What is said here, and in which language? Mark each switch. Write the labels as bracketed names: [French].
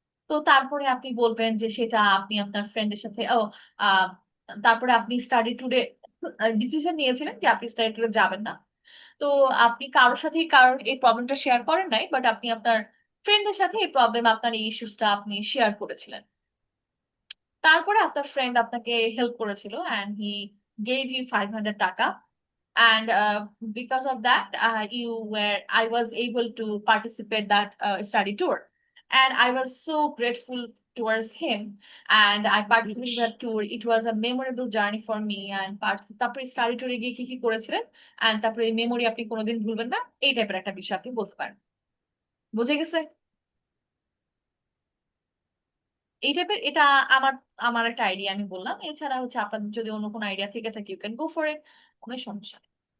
[Bangla] তো তারপরে আপনি বলবেন যে সেটা আপনি আপনার ফ্রেন্ডের সাথে আহ, তারপরে আপনি স্টাডি ট্যুরে ডিসিশন নিয়েছিলেন যে আপনি স্টাডি ট্যুরে যাবেন না। তো আপনি কারোর সাথে কারোর এই প্রবলেমটা শেয়ার করেন নাই, বাট আপনি আপনার ফ্রেন্ডের সাথে এই প্রবলেম, আপনার এই ইস্যুসটা আপনি শেয়ার করেছিলেন। তারপরে আপনার ফ্রেন্ড আপনাকে হেল্প করেছিল, [English] And he gave you 500 টাকা। And because of that, I was able to participate that study tour, and I was so grateful towards him. And I participated in that tour. It was a memorable journey for me. [Bangla] And তারপরে study ট্যুরে গিয়ে কি কি করেছিলেন, and তারপরে এই memory আপনি কোনোদিন ভুলবেন না, এই টাইপের একটা বিষয় আপনি বলতে পারেন। বুঝে গেছে? এই টাইপের, এটা আমার আমার একটা আইডিয়া আমি বললাম। এছাড়া হচ্ছে আপনাদের যদি অন্য কোনো আইডিয়া থেকে থাকে, [English] you can go for it, [Bangla] কোনো সমস্যা নেই।